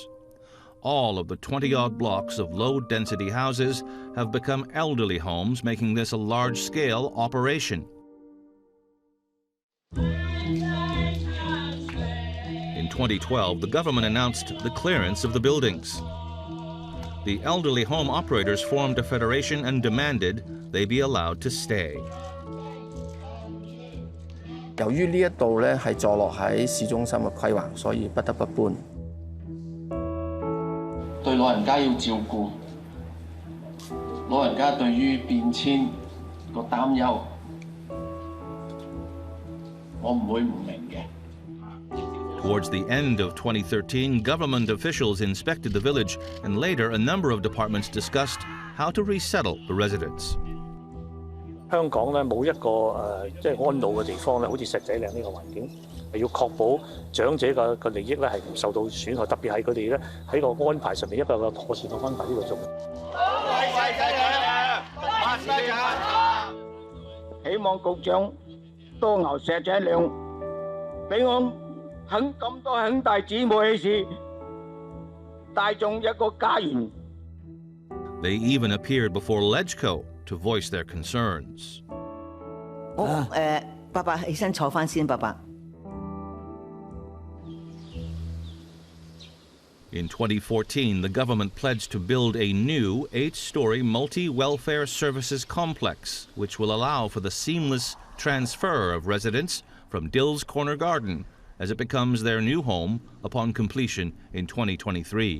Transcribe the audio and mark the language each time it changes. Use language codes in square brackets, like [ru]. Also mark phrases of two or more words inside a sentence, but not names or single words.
[en] All of the 20-odd blocks of low-density houses have become elderly homes, making this a large-scale operation. In 2012, the government announced the clearance of the buildings. The elderly home operators formed a federation and demanded they be allowed to stay. [yue] 由於呢一度咧係坐落喺市中心嘅規劃，所以不得不搬。對老人家要照顧，老人家對於變遷個擔憂，我唔會唔明嘅。 [en] Towards the end of 2013, government officials inspected the village, and later a number of departments discussed how to resettle the residents. [yue] 香港咧冇一個即係安老嘅地方咧，好似石仔嶺呢個環境，係要確保長者嘅利益咧係唔受到損害，特別係佢哋咧喺個安排上面一個妥善嘅安排呢個做。希望局長多牛石仔嶺，俾我。肯咁多兄弟姊妹起事，大眾一個家園。 [en] They even appeared before LegCo to voice their concerns. [yue] 爸爸起身坐返先，爸爸。 [en] In 2014, the government pledged to build a new 8-story multi-welfare services complex, which will allow for the seamless transfer of residents from Dill's Corner Garden as it becomes their new home upon completion in 2023.